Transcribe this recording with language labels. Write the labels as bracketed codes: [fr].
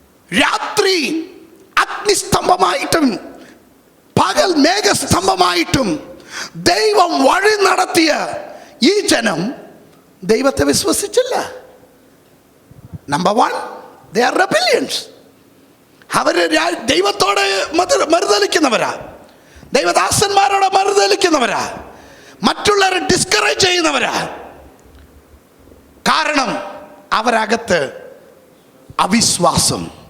[ml] രാത്രി അഗ്നിസ്തംഭമായിട്ടും പകൽ മേഘസ്തംഭമായിട്ടും ദൈവം വഴി നടത്തിയ ഈ ജനം ദൈവത്തെ വിശ്വസിച്ചില്ല. [en] Number 1, they are rebellions. [ml] അവർ ദൈവത്തോടെ മറുതലിക്കുന്നവരാ, ദൈവദാസന്മാരോട് മറുതലിക്കുന്നവരാ, മറ്റുള്ളവരെ ഡിസ്കറേജ് ചെയ്യുന്നവരാ. കാരണം അവരകത്ത് അവിശ്വാസം.